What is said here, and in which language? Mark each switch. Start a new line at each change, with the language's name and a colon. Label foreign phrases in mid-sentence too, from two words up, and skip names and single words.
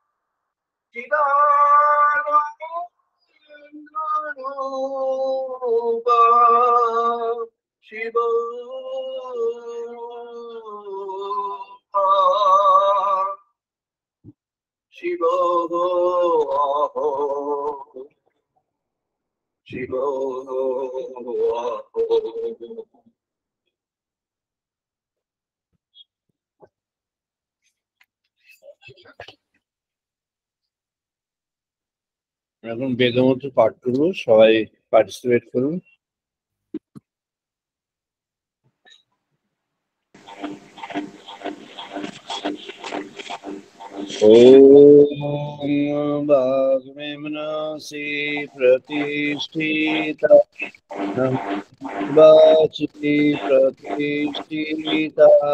Sanskrit: चिदानन्दरूपः शिवोऽहं शिवोऽहं
Bangla: এখন বেদমন্ত্র পাঠ করবো, সবাই পার্টিসিপেট করুন।
Sanskrit: ओम वाग्मेमनसि प्रतिष्ठिता वाचि प्रतिष्ठिता